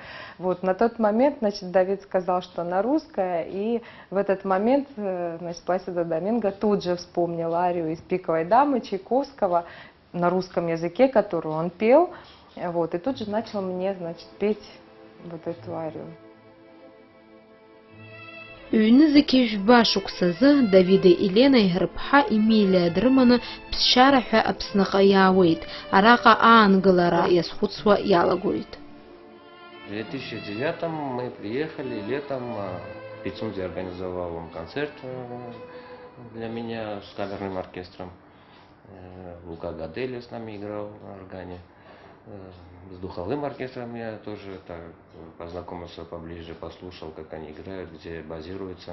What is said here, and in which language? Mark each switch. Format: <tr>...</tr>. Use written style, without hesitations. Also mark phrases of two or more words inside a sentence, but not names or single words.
<ru>Вот на тот момент, значит, Давид сказал, что она русская, и в этот момент, значит, Пласидо Доминго тут же вспомнил арию из «Пиковой дамы» Чайковского на русском языке, которую он пел, вот, и тут же начал мне, значит, петь вот эту арию.</ru> <ab>Ҩнызқьи жәба шықәсазы Давиди Еленеи рыԥҳа Емилиа дрыманы ԥсшьара ҳәа Аԥсныҟа иаауеит. Араҟа аангылара иазхәыцуа иалагоит.</ab> <ru>В 2009 мы приехали летом, Пицунди организовал концерт для меня с камерным оркестром. Лука Гадели с нами играл на органе. С духовым оркестром я тоже так познакомился поближе, послушал, как они играют, где базируются.</ru>